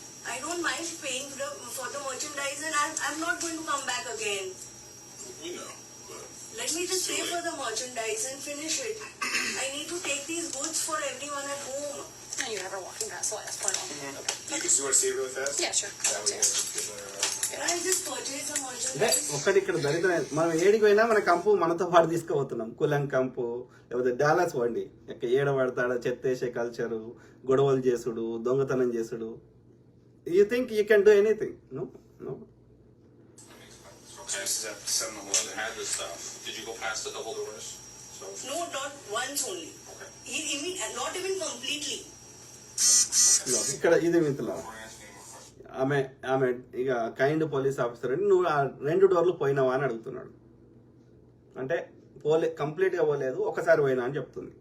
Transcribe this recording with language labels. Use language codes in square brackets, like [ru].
[en] I don't mind paying for the merchandise, and I'm not going to come back again. We know, but Let me just pay for the merchandise and finish it. I need to take these goods for everyone at home. And you have her walking past the last point. you want to see it really fast? Yeah, sure. That way you get better. Can I just purchase the [te] అంటే [en] merchandise? [te] ఒక్కటి ఇక్కడ దరిద్రం, మనం ఏడికి పోయినా మన కంపు మనతో పాటు తీసుకుపోతున్నాం. కులం కంపు లేకపోతే డాలర్స్ వండి ఏడ పడతాడా చెత్తేసే కల్చరు, గొడవలు చేసుడు, దొంగతనం చేసుడు. [en] You think you can do anything? No no. This is at You 7-Eleven. had this stuff. Did you go past the double doors? So. No, not once only. Okay. Not even completely. [te] ఇదిగో ఇక్కడ ఇది మిత్రుల [en] Before I ask any more questions. [te] ఆమె ఇక kind police officer అని నువ్వు ఆ 2 డోర్లు పోయినావా అని అడుగుతున్నాడు. అంటే కంప్లీట్ గా పోలేదు, ఒకసారి పోయినా అని చెప్తుంది.